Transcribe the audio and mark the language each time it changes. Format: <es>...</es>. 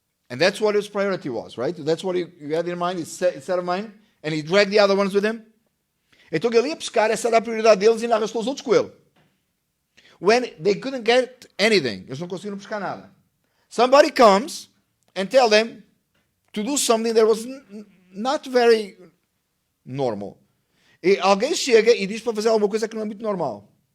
<en>And that's what his priority was, right? That's what he had in mind, his set of mind. And he dragged the other ones with him.</en> <pt>Então ele ia pescar, essa era a prioridade deles, e ainda arrastou os outros com ele.</pt> <en>When they couldn't get anything,</en> <pt>eles não conseguiram pescar nada.</pt> <en>Somebody comes and tell them to do something that was not very normal.</en> <pt>E alguém chega e diz para fazer alguma coisa que não é muito normal.</pt>